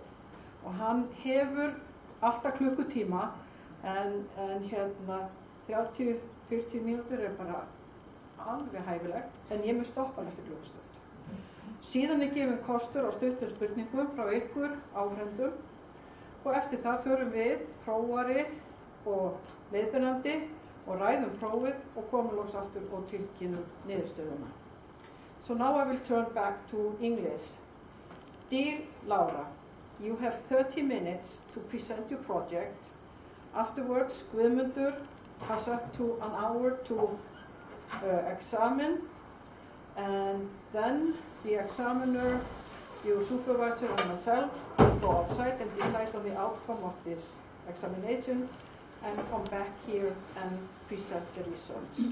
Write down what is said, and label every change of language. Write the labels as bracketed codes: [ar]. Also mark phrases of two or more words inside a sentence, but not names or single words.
[is] Og hann hefur alltaf klukkutíma en 30-40 mínútur bara alveg hæfilegt, en ég mun stoppa hann eftir klukkustund. Síðan gefinn kostur á stuttum spurningum frá ykkur áhrendum og eftir það förum við, prófari og leiðbeinandi og ræðum prófið og komum loks aftur og tilkynnum niðurstöðuna. [en] So now I will turn back to English. Dear Lára, you have 30 minutes to present your project. Afterwards, Guðmundur has up to an hour to examine, and then the examiner, your supervisor and myself will go outside and decide on the outcome of this examination and come back here and present the results.